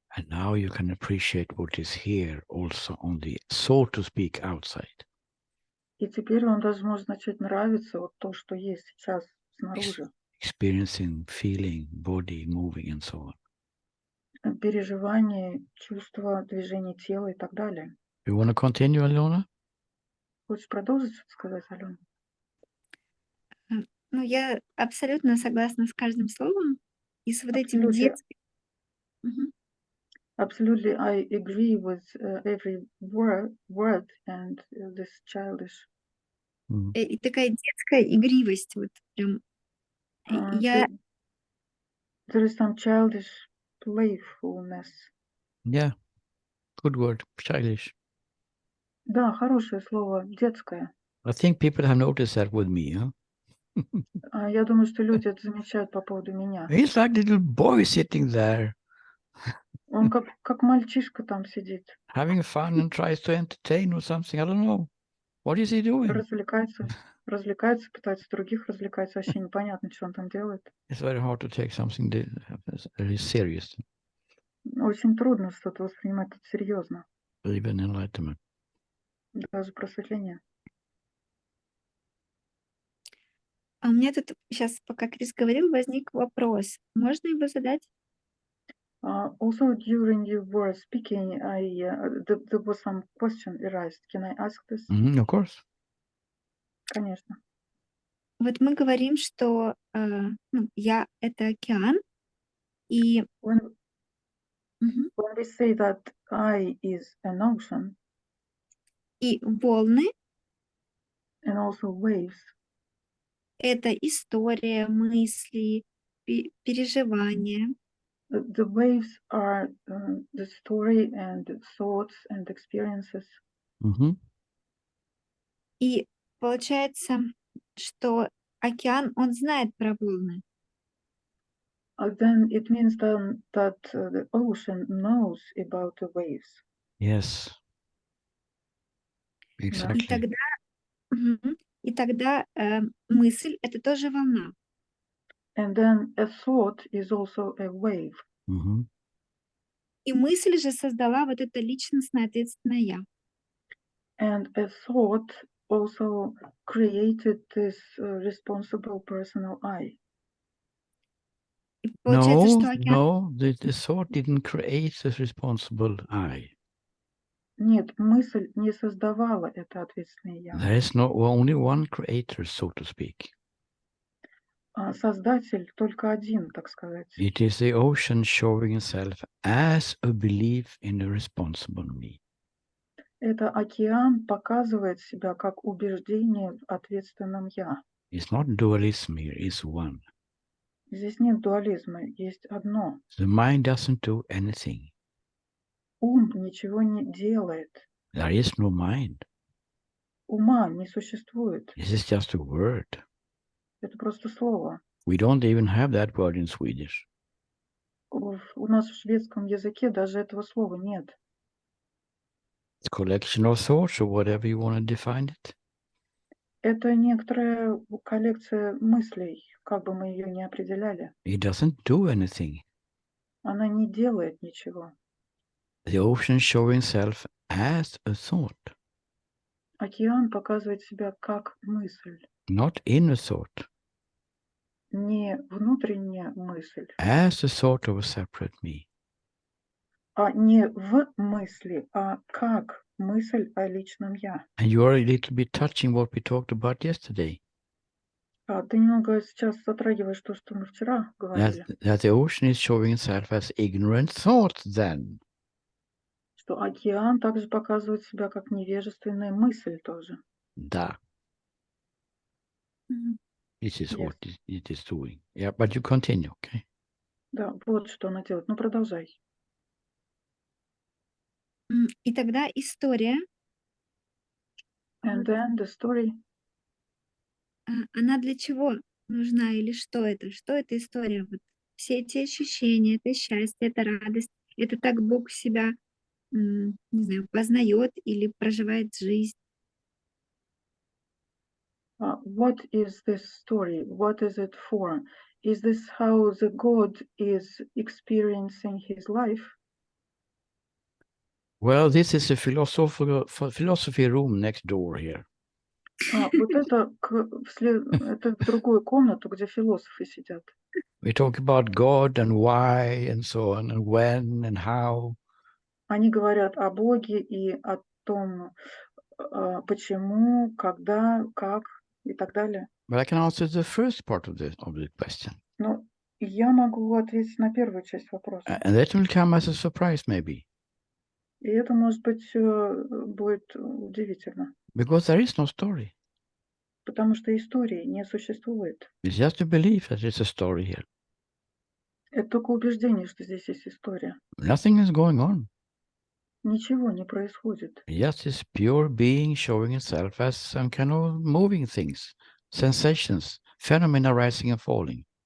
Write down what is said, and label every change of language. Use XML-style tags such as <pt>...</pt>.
<en>And now you can appreciate what is here also on the, so to speak, outside.</en> <ru>И теперь вам даже может начать нравиться вот то, что есть сейчас снаружи.</ru> <en>Experiencing, feeling, body moving and so on.</en> <ru>Переживания, чувства, движение тела и так далее.</ru> <en>You want to continue, Alona?</en> <ru>Хочешь продолжить что-то сказать, Алена? Ну, я абсолютно согласна с каждым словом. И с вот этим</ru> <en>Absolutely.</en> <ru>детским... Мгм.</ru> <en>Absolutely, I agree with every word and this childish.</en> <ru>И такая детская игривость. Вот прям. Я...</ru> <en>There is some childish playfulness. Yeah, good word, childish.</en> <ru>Да, хорошее слово, детское.</ru> <en>I think people have noticed that with me, huh?</en> <ru>Я думаю, что люди это замечают по поводу меня.</ru> <en>He's like a little boy sitting there,</en> <ru>Он как мальчишка там сидит,</ru> <en>having fun and tries to entertain or something. I don't know. What is he doing?</en> <ru>развлекается, пытается других развлекать. Вообще непонятно, что он там делает.</ru> <en>It's very hard to take something very serious.</en> <ru>Очень трудно что-то воспринимать это серьезно.</ru> <en>Even enlightenment.</en> <ru>Даже просветление. А у меня тут сейчас, пока Крис говорил, возник вопрос. Можно его задать?</ru> <en>Also, during you were speaking, there was some question arised. Can I ask this? Of course.</en> <ru>Конечно. Вот мы говорим, что я — это океан, и...</ru> <en>When we say that I is an ocean,</en> <ru>и волны</ru> <en>and also waves,</en> <ru>— это история, мысли, переживания.</ru> <en>The waves are the story and thoughts and experiences.</en> <ru>И получается, что океан, он знает про волны.</ru> <en>Then it means then that the ocean knows about the waves. Yes. Exactly.</en> <ru>И тогда мысль — это тоже волна.</ru> <en>And then a thought is also a wave.</en> <ru>И мысль же создала вот это личностное ответственное «я».</ru> <en>And a thought also created this responsible personal I.</en> <ru>И получается, что</ru> <en>No, the thought didn't create this responsible I.</en> <ru>Нет, мысль не создавала это ответственное я.</ru> <en>There is only one creator, so to speak.</en> <ru>Создатель только один, так сказать.</ru> <en>It is the ocean showing itself as a belief in a responsible me.</en> <ru>Это океан показывает себя как убеждение в ответственном я.</ru> <en>It's not dualism here, it's one.</en> <ru>Здесь нет дуализма, есть одно.</ru> <en>The mind doesn't do anything.</en> <ru>Ум ничего не делает.</ru> <en>There is no mind.</en> <ru>Ума не существует.</ru> <en>This is just a word.</en> <ru>Это просто слово.</ru> <en>We don't even have that word in Swedish.</en> <ru>У нас в шведском языке даже этого слова нет.</ru> <en>It's a collection of thoughts or whatever you want to define it.</en> <ru>Это некоторая коллекция мыслей, как бы мы ее ни определяли.</ru> <en>It doesn't do anything.</en> <ru>Она не делает ничего.</ru> <en>The ocean showing itself as a thought,</en> <ru>Океан показывает себя как мысль,</ru> <en>not inner thought,</en> <ru>не внутренняя мысль,</ru> <en>as the thought of a separate me.</en> <ru>а не в мысли, а как мысль о личном я.</ru> <en>And you are a little bit touching what we talked about yesterday.</en> <ru>Ты немного сейчас затрагиваешь то, что мы вчера говорили,</ru> <en>That the ocean is showing itself as ignorant thought then.</en> <ru>что океан также показывает себя как невежественная мысль тоже. Da. Мгм.</ru> <en>This is Yes. what it is doing. Yeah, but you continue, okay?</en> <ru>Да, вот что она делает. Ну, продолжай. И тогда история,</ru> <en>And then the story,</en> <ru>она для чего нужна или что это? Что эта история? Вот все эти ощущения, это счастье, это радость, это так Бог себя, не знаю, познает или проживает жизнь.</ru> <en>what is this story? What is it for? Is this how the God is experiencing his life? Well, this is a philosophy room next door here.</en> <ru>Вот это это в другую комнату, где философы сидят.</ru> <en>We talk about God and why and so on and when and how.</en> <ru>Они говорят о Боге и о том, почему, когда, как и так далее.</ru> <en>But I can answer the first part of the question.</en> <ru>Но я могу ответить на первую часть вопроса.</ru> <en>And that will come as a surprise maybe.</en> <ru>И это, может быть, будет удивительно,</ru> <en>Because there is no story.</en> <ru>потому что истории не существует.</ru> <en>It's just to believe that there's a story here.</en> <ru>Это только убеждение, что здесь есть история.</ru> <en>Nothing is going on.</en> <ru>Ничего не происходит.</ru> <en>Just this pure being showing itself as some kind of moving things, sensations, phenomena rising and falling.</en>